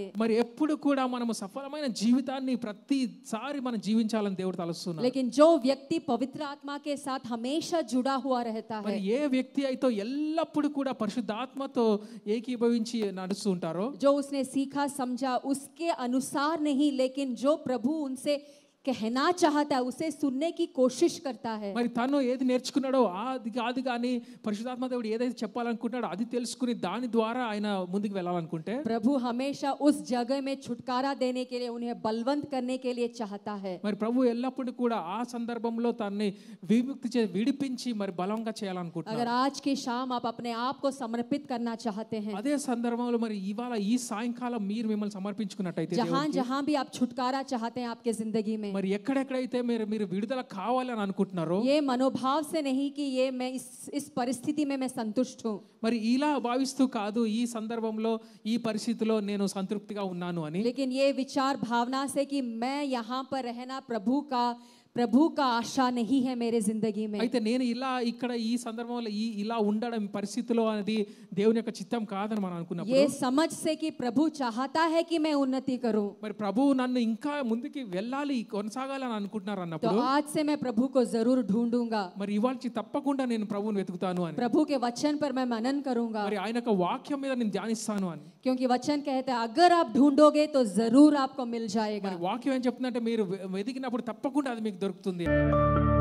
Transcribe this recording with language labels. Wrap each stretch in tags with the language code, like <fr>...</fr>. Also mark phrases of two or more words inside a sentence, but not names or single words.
<te>మరి ఎప్పుడు కూడా మనము సఫలమైన జీవితాన్ని ప్రతిసారి మనం జీవించాలని దేవుడు తలుస్తున్నారు.</te> <hi>लेकिन जो व्यक्ति पवित्र आत्मा के साथ हमेशा जुड़ा हुआ रहता है,</hi> <te>మరి ఏ వ్యక్తి అయితే ఎల్లప్పుడూ కూడా పరిశుద్ధాత్మతో ఏకీభవించి నడుస్తూ ఉంటారో,</te> <hi>जो उसने सीखा समझा उसके अनुसार नहीं, लेकिन जो प्रभु उनसे कहना चाहता है उसे सुनने की कोशिश करता है।</hi> <te>మరి తను ఏది నేర్చుకున్నాడో అది కాదు కానీ పరిశుద్ధాత్మ దేవుడు ఏదైతే చెప్పాలనుకుంటున్నాడో అది తెలుసుకుని దాని ద్వారా ఆయన ముందుకు వెళ్ళాలనుకుంటే</te> <hi>प्रभु हमेशा उस जगह में छुटकारा देने के लिए, उन्हें बलवंत करने के लिए चाहता है।</hi> <te>మరి ప్రభు ఎల్లప్పుడూ కూడా ఆ సందర్భంలో తనని విడిపించి మరి బలంగా చేయాలనుకుంటున్నాడు.</te> <hi>अगर आज की शाम आप अपने आप को समर्पित करना चाहते हैं,</hi> <te>అదే సందర్భంలో మరి ఇవాళ ఈ సాయంకాలం మీరు మిమ్మల్ని సమర్పించుకున్నట్టయితే</te> <hi>जहां</hi> <te>దేవునికి,</te> <hi>जहां भी आप छुटकारा चाहते हैं आपके जिंदगी में,</hi> <te>మరి ఎక్కడెక్కడైతే మీరు విడుదల కావాలని అనుకుంటున్నారో</te> <hi>ये मनोभाव से नहीं कि ये मैं इस परिस्थिति में मैं संतुष्ट हूँ,</hi> <te>మరి ఇలా భావిస్తూ కాదు ఈ సందర్భంలో ఈ పరిస్థితిలో నేను సంతృప్తిగా ఉన్నాను అని,</te> <hi>लेकिन ये विचार भावना से कि मैं यहाँ पर रहना प्रभु का आशा नहीं है मेरे जिंदगी में।</hi> <te>అయితే నేను ఇలా ఇక్కడ ఈ సందర్భంలో ఇలా ఉండడం పరిస్థితిలో అనేది దేవుని యొక్క చిత్తం కాదని మనం అనుకున్నప్పుడు</te> <hi>ये समझ से कि प्रभु चाहता है कि मैं उन्नति करूं,</hi> <te>మరి ప్రభువు నన్ను ఇంకా ముందుకి వెళ్ళాలి కొనసాగాలని అనుకుంటున్నారు</te> <hi>तो</hi> <te>అన్నప్పుడు</te> <hi>आज से मैं प्रभु को जरूर ढूंढूंगा,</hi> <te>మరి ఇవాళ తప్పకుండా నేను ప్రభువుని వెతుకుతాను అని,</te> <hi>प्रभु के वचन पर मैं मनन करूंगा,</hi> <te>మరి ఆయన యొక్క వాక్యం మీద నేను ధ్యానిస్తాను అని.</te> <hi>क्योंकि वचन कहता है अगर आप ढूंढोगे तो जरूर आपको मिल जाएगा।</hi> <te>మరి వాక్యం ఏం చెప్తుందంటే మీరు వెతికినప్పుడు తప్పకుండా అది మీకు దొరుకుతుంది.</te>